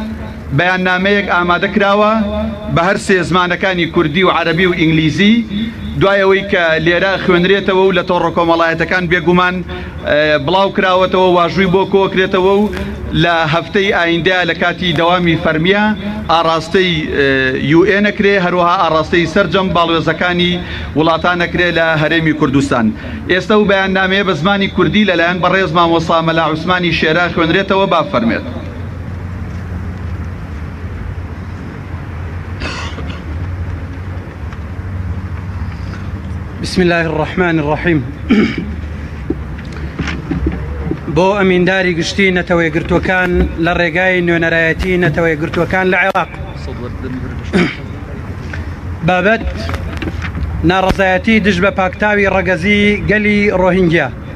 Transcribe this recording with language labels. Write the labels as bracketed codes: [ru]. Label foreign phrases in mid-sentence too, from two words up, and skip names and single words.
[ckb] بەڕێزان بەیاننامەیەک ئامادە کراوە بە هەر سێ زمانەکانی کوردی و عەرەبی و ئینگلیزی دوایەوەی کە لێرە خوێنرێتەوە و لە تۆڕە کۆمەڵایەتەکان بێگومان بڵاو کراوەتەوە واژووی بۆ کۆکرێتەوە و لە هەفتەی ئایندە لە کاتی دەوامی فەرمیە ئاڕاستەی UN ئەکرێ هەروەها ئاڕاستەی سەرجەم باڵوێزەکانی وڵاتان ئەکرێ لە هەرێمی کوردستان. ئێستا و بەیاننامەیە بە زمانی کوردی لەلایەن بەڕێز مامۆستا مەلا عوسمانی شێرا خوێنرێتەوە با فەرمێت. [ar] بسم الله الرحمن الرحيم [ckb] بۆ ئەمینداری گشتی نەتەوەیەگرتوەکان لە ڕێگای نوێنەرایەتی نەتەوەیەگرتوەکان لە عێراق بابەت ناڕەزایەتی دژ بە پاکتاوی ڕەگەزی گەلی ڕۆهینگیا.